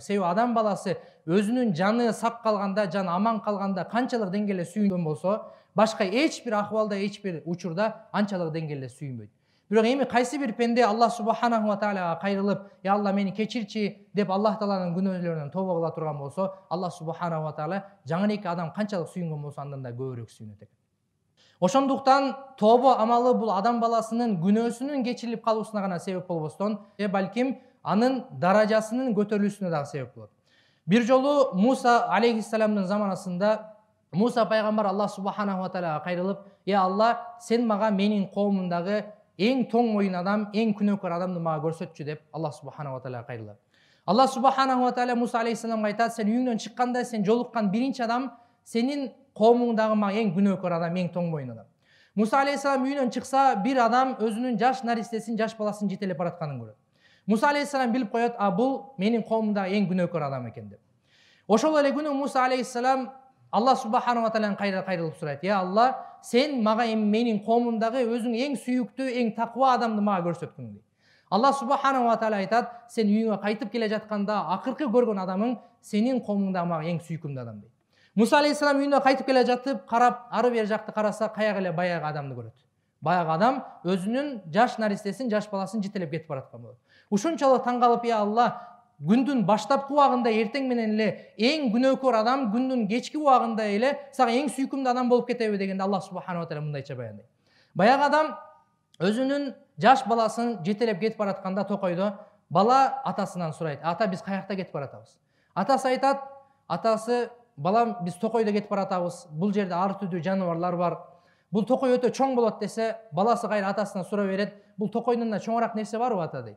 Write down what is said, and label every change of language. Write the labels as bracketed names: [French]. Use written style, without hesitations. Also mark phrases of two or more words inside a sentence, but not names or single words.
[Kyrgyz] Себеби адам баласы өзүнүн жаны сак калганда, жан аман калганда канчалык деңгээлде сүйүнгөн болсо, башка эч бир акыбалда, эч бир учурда анчалык деңгээлде сүйүнбөйт. Бирок эми кайсы бир пенде Аллах [Arabic] سبحانه و [Kyrgyz] тааляга кайрылып, я Алла мени кечирчи деп Аллах Тааланын күнөөлөрүнөн тобо кыла турган болсо, Аллах [Arabic] سبحانه وتعالى [Kyrgyz] жаңы эки адам канчалык сүйүнгөн болсо, андан да көбүрөөк сүйүнөт экен. Ошондуктан тобо амалы бул адам баласынын күнөөсүнүн кечирилип калуусуна гана себеп болбостон, балким анын даражасынын көтөрүлүүсүнө дагы себеп болот. Бир жолу Муса алейхиссаламдын заманасында Муса пайгамбар Аллах [Arabic] سبحانه و [Kyrgyz] тааляга кайрылып, я Алла, сен мага менин коомумдагы эң тоң моюн адам, эң күнөөкөр адамды мага көрсөтчү деп Аллах [Arabic] سبحانه و [Kyrgyz] тааляга кайрылат. Аллах [Arabic] سبحانه وتعالى [Kyrgyz] Муса алейхиссаламга айтат: сен үйүңдөн чыкканда сен жолуккан биринчи адам сенин коомуңдагы мага эң күнөөкөр адам, эң тоң моюн адам. Муса алейхиссалам үйүнөн чыкса, бир адам өзүнүн жаш наристесин, жаш баласын жетелеп баратканын көрөт. Муса алейхиссалам билип коет, бул менин коомумдагы эң күнөөкөр адам экен деп. Ошол эле күнү Муса алейхиссалам Аллах [Arabic] سبحانه و [Kyrgyz] таалядан кайрылып сурайт: я Алла, сен мага эми менин коомумдагы өзүң эң сүйүктүү, эң таква адамды мага көрсөткүң дейт. Аллах [Arabic] سبحانه وتعالى [Kyrgyz] айтат: сен үйүңө кайтып келе жатканда акыркы көргөн адамың сенин коомуңдагы мага эң сүйүкүмдүү адам дейт. Муса алейхиссалам үйүнө кайтып келе жатып, карап, ары бери жакты караса, каягы эле баягы адамды көрөт. Баягы адам өзүнүн жаш наристесин, жаш баласын жетелеп кетип бараткан болот. Ушунчалык таң калып, я Алла, күндүн баштапкы убагында эртең менен эле эң күнөөкөр адам күндүн кечки убагында эле сага эң сүйкүмдүү адам болуп кетеби дегенде, Аллах [Arabic] سبحانه وتعالى [Kyrgyz] мындайча баяндайт. Баягы адам өзүнүн жаш баласын жетелеп кетип баратканда токойдо, бала атасынан сурайт: ата, биз каякта кетип баратабыз? Атасы айтат: атасы, балам, биз токойдо кетип баратабыз. Бул жерде ар түрдүү жаныбарлар бар. Бул токой өтө чоң болот десе, баласы кайра атасынан сурап берет, бул токойдон да чоңураак нерсе барбы ата дейт.